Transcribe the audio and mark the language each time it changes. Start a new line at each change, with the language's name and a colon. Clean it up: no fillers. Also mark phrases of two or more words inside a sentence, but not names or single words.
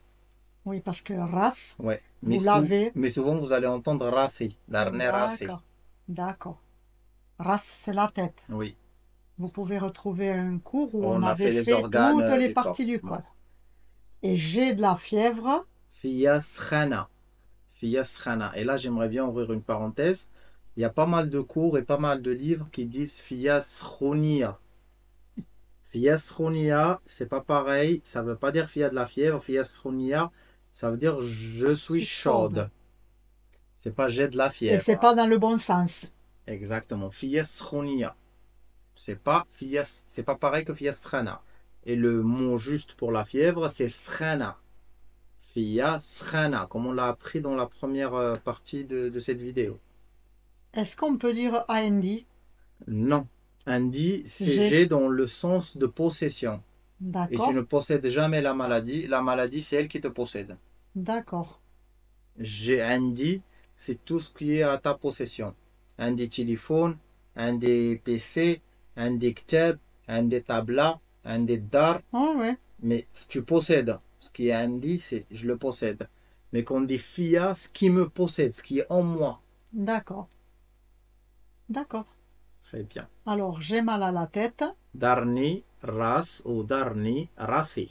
French: Oui, parce que ras, Ouais. vous l'avez. Mais souvent vous allez entendre rasi.
Arabic: ضرني راسي.
French: D'accord. D'accord. Ras, c'est la tête. Oui. Vous pouvez retrouver un cours où on On a avait fait les fait organes toutes les du corps. parties du Ouais. corps. Et j'ai de la fièvre.
Arabic: فيا سخانة. فيا سخانة.
French: Et là j'aimerais bien ouvrir une parenthèse. Il y a pas mal de cours et pas mal de livres qui disent
Arabic: فيا سخونية. فيا سخونية,
French: c'est pas pareil. Ça veut pas dire fia de la fièvre.
Arabic: فيا سخونية,
French: ça veut dire je Je suis suis chaude. chaude. C'est pas j'ai de la Et c'est fièvre. pas dans le bon sens.
Arabic: Exactement. فيا سخونية.
French: C'est pas pareil que
Arabic: فيا سخانة.
French: Et le mot juste pour la fièvre, c'est skhana.
Arabic: فيا سخانة,
French: comme on l'a appris dans la première partie de cette vidéo. Est-ce qu'on peut dire AND? Non. Indi, c'est J'ai. j'ai dans le sens de possession. Et tu D'accord. ne possèdes jamais la maladie. La maladie, c'est elle qui te possède. D'accord. J'ai Indi, c'est tout ce qui est à ta possession.
Arabic: عندي تيليفون، عندي PC، عندي كتاب، عندي طبلة، عندي دار.
French: Ah ouais. Mais si tu possèdes, ce qui est Indi, c'est je le possède. Mais qu'on dit Fia, ce qui me possède, ce qui est en moi. D'accord. D'accord. Très bien. Alors, j'ai mal à la tête.
Arabic: ضرني، راس ou ضرني، راسي.